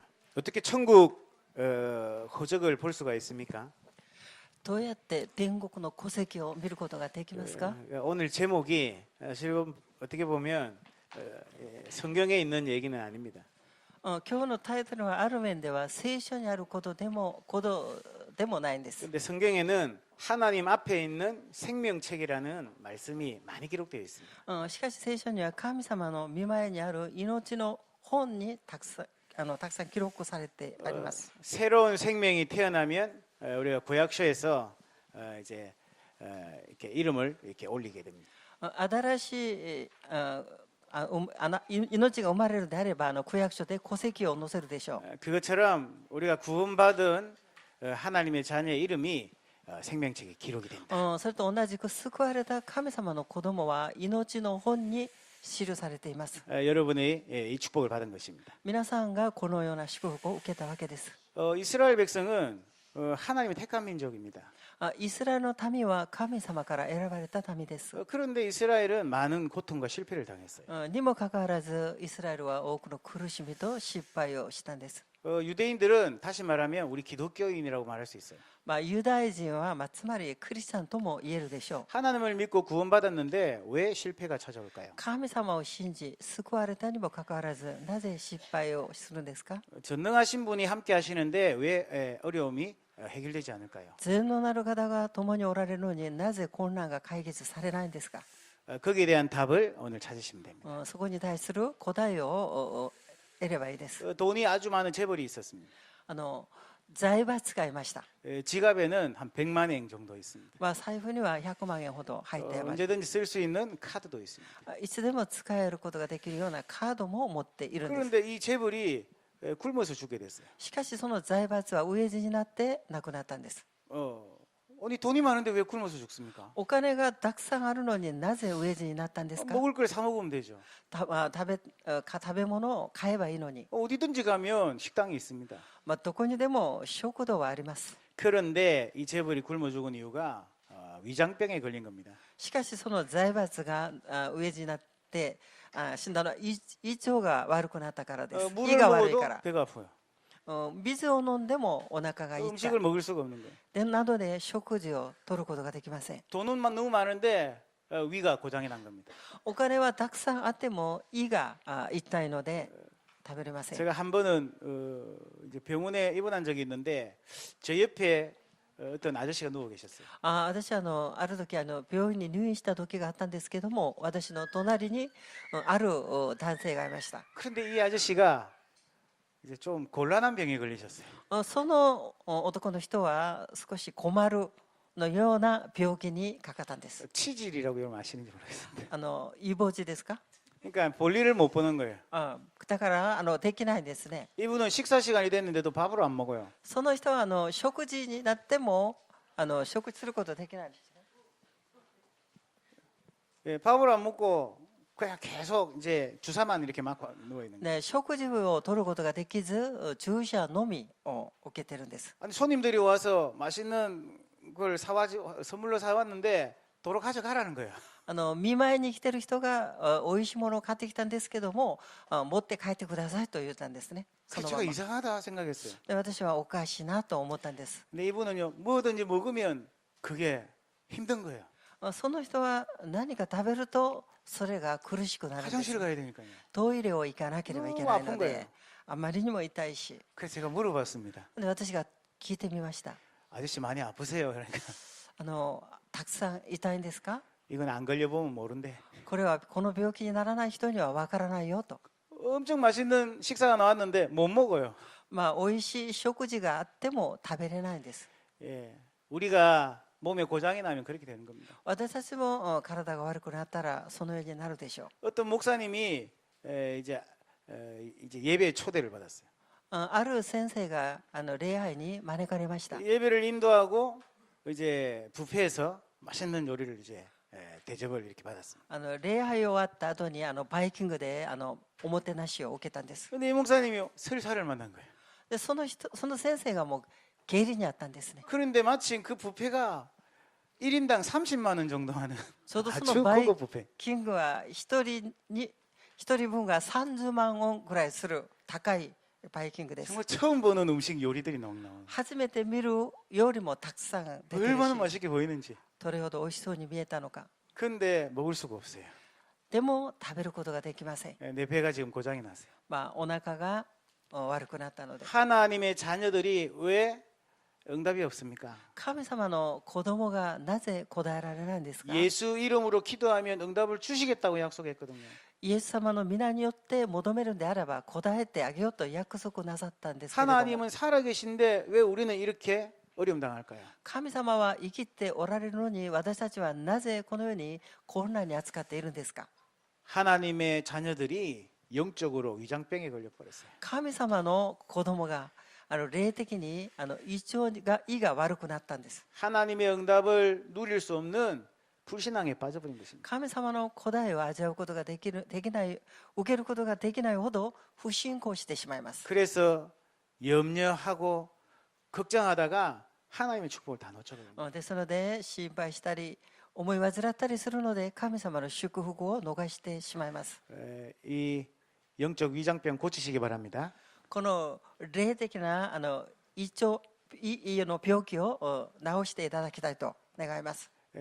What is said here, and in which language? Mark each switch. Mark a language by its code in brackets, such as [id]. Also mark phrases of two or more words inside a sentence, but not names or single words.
[ko] 어떻게 천국 호적을 볼 수가 있습니까? [ja] どうやって天国の戸籍を見ることができますか？ [ko] 오늘 제목이 지금 어떻게 보면 성경에 있는 얘기는 아닙니다. [ja] 今日のタイトルはある面では聖書にあることでもないんです。 [ko] 근데 성경에는 하나님 앞에 있는 생명책이라는 말씀이 많이 기록되어 있습니다. [ja] しかし聖書には神様の御前にある命の本にたくさん記録されてあります。 [ko] 새로운 생명이 태어나면 우리가 구약서에서 이제 이렇게 이름을 이렇게 올리게 됩니다. [ja] 新しい命が生まれるであれば区役所で戸籍を載せるでしょう。 [ko] 그것처럼 우리가 구원받은 하나님의 자녀의 이름이 생명책에 기록이 된다. [ja] それと同じく救われた神様の子供は命の本に記されています。 [ko] 여러분이 이 축복을 받은 것입니다. [ja] 皆さんがこのような祝福を受けたわけです。 [ko] 이스라엘 백성은 하나님의 택한 민족입니다. [ja] イスラエルの民は神様から選ばれた民です。 [ko] 그런데 이스라엘은 많은 고통과 실패를 당했어요. [ja] にもかかわらずイスラエルは多くの苦しみと失敗をしたんです。 [ko] 유대인들은 다시 말하면 우리 기독교인이라고 말할 수 있어요. [ja] ユダヤ人はつまりクリスチャンとも言えるでしょう。 [ko] 하나님을 믿고 구원받았는데 왜 실패가 찾아올까요? [ja] 神様を信じ救われたにもかかわらずなぜ失敗をするんですか？ [ko] 전능하신 분이 함께 하시는데 왜 어려움이 해결되지 않을까요? [ja] 全能なる方が共におられるのになぜ混乱が解決されないんですか？ [ko] 거기에 대한 답을 오늘 찾으시면 됩니다. [ja] そこに対する答えを得ればいいです。 [ko] 돈이 아주 많은 재벌이 있었습니다. [ja] 財閥がいました。 [ko] 지갑에는 한 100만 엔 정도 있습니다. [ja] 財布には100万円ほど入っています。 [ko] 언제든지 쓸 수 있는 카드도 있습니다. [ja] いつでも使えることができるようなカードも持っているんです。 [ko] 그런데 이 재벌이 굶어서 죽게 됐어요. [ja] しかしその財閥は飢え死になって亡くなったんです。 [ko] 아니 돈이 많은데 왜 굶어서 죽습니까? [ja] お金がたくさんあるのになぜ飢え死になったんですか？ [ko] 먹을 걸 사 먹으면 되죠. [ja] 食べ物を買えばいいのに。 [ko] 어디든지 가면 식당이 있습니다. [ja] どこにでも食堂はあります。 [ko] 그런데 이 재벌이 굶어 죽은 이유가 위장병에 걸린 겁니다. [ja] しかしその財閥が飢え死になって死んだのは胃腸が悪くなったからです。胃 [ko] 물을 [ja] が悪いか [ko] 먹어도 [ja] ら。 [ko] 배가 아파요. [ja] 水を飲んでもお腹が痛い。 [ko] 음식을 먹을 수가 없는 거예요. [ja] でなどで食事を取ることができません。 [ko] 돈은 너무 많은데 위가 고장이 난 겁니다. [ja] お金はたくさんあっても胃が痛いので食べれません。 [ko] 제가 한 번은 이제 병원에 입원한 적이 있는데 제 옆에 어떤 아저씨가 누워 계셨어요. [ja] 私ある時病院に入院した時があったんですけども、私の隣にある男性がいました。 [ko] 그런데 이 아저씨가 이제 좀 곤란한 병에 걸리셨어요. [ja] その男の人は少し困るのような病気にかかったんです。 [ko] 치질이라고 여러분 아시는지 모르겠습니다. [ja] イボ痔ですか？ [ko] 그러니까 볼일을 못 보는 거예요. [ja] だからできないんですね。 [ko] 이분은 식사 시간이 됐는데도 밥을 안 먹어요. [ja] その人は食事になっても食事することできないんですね。 [ko] 예, 밥을 안 먹고 그냥 계속 이제 주사만 이렇게 맞고 누워 있는 거예요. [ja] 食事を取ることができず注射のみを受けてるんです。 [ko] 아니 손님들이 와서 맛있는 걸 선물로 사왔는데 도로 가져가라는 거예요. [ja] 見舞いに来てる人がおいしいものを買ってきたんですけども持って帰ってくださいと言ったんですね。そのま [ko] 제가 [ja] ま [ko] 이상하다 생각했어요. [ja] で私はおかしいなと思ったんです。 [ko] 근데 이분은요 뭐든지 먹으면 그게 힘든 거예요. [ja] その人は何か食べるとそれが苦しくなるんです。 [ko] 화장실 가야 되니까요. [ja] トイレを行かなければいけないの [ko] 너무 아픈 거예요. [ja] であまりにも痛いし、 [ko] 그래서 제가 물어봤습니다. [ja] で私が聞いてみました。 [ko] 아저씨 많이 아프세요? 그러니까 [ja] たくさん痛いんですか？ [ko] 이건 안 걸려보면 모른대. [ja] これはこの病気にならない人にはわからないよと。 [ko] 엄청 맛있는 식사가 나왔는데 못 먹어요. [ja] 美味しい食事があっても食べれないんです。 [ko] 예, 우리가 몸에 고장이 나면 그렇게 되는 겁니다. [ja] 私たちも体が悪くなったらそのようになるでしょう。 [ko] 어떤 목사님이 이제 예배 초대를 받았어요. [ja] ある先生が礼拝に招かれました。 [ko] 예배를 인도하고 이제 뷔페에서 맛있는 요리를 이제 대접을 이렇게 받았습니다. [ja] 礼拝終わった後にバイキングでおもてなしを受けたんです。 [ko] 근데 이 목사님이 설사를 만난 거예요. [ja] でその先生がもう下痢にあったんですね。 [ko] 그런데 마침 그 뷔페가 1인당 30만 원 정도 하는 [ja] ちょうどそ [ko] 아주 [ja] のバイ [ko] 고급 뷔페. [ja] キングは一人分が30万ウォンぐらいする高いバイキングです。 [ko] 정말 처음 보는 음식 요리들이 너무 나와. [ja] 初めて見る料理もたくさん出てる [ko] 얼마나 [ja] し、 [ko] 맛있게 보이는지. [ja] どれほど美味しそうに見えたのか。 [ko] 근데 먹을 수가 없어요. [ja] でも食べることができません。 [ko] 내 배가 지금 고장이 났어요. [ja] お腹が悪くなったので。 [ko] 하나님의 자녀들이 왜 응답이 없습니까? [ja] 神様の子供がなぜ答えられないんですか？ [ko] 예수 이름으로 기도하면 응답을 주시겠다고 약속했거든요. [ja] イエス様の皆によって求めるんであれば答えてあげようと約束なさったんですけれども、 [ko] 하나님은 살아계신데 왜 우리는 이렇게 어려움 당할까요? [ja] 神様は生きておられるのに私たちはなぜこのように困難に扱っているんですか？ [ko] 하나님의 자녀들이 영적으로 위장병에 걸려버렸어요. [ja] 神様の子供が霊的に胃が悪くなったんです。 [ko] 하나님의 응답을 누릴 수 없는 불신앙에 빠져버린 것입니다. [ja] 神様の答えを味わうことができない受けることができないほど不信仰してしまいます。 [ko] 그래서 염려하고 걱정하다가 하나님의 축복을 다 놓쳐버립니다. [ja] ですので心配したり思い患ったりするので神様の祝福を逃してしまいます。 [ko] 이 영적 위장병 고치시기 바랍니다. [ja] この霊的な胃の病気を治していただきたいと願います。